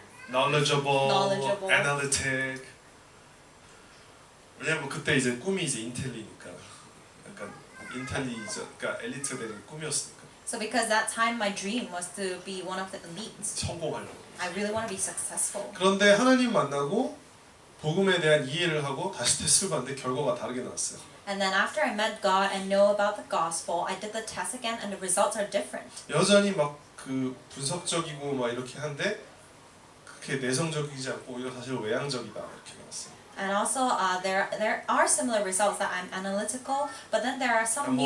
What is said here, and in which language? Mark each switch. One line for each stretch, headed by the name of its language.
English: knowledgeable, analytic.
Korean: 왜냐면 그때 이제 꿈이 이제 인텔리니까, 약간 인텔리저, 그러니까 엘리트 되는 꿈이었으니까.
English: So because that time my dream was to be one of the elites.
Korean: 성공하려고.
English: I really want to be successful.
Korean: 그런데 하나님 만나고 복음에 대한 이해를 하고 다시 테스트를 봤는데 결과가 다르게 나왔어요.
English: And then after I met God and know about the gospel, I did the test again, and the results are different.
Korean: 여전히 막 그 분석적이고 막 이렇게 한데 그렇게 내성적이지 않고 오히려 사실 외향적이다 이렇게 나왔어요.
English: And also, there are similar results that I'm analytical, but then there are some new.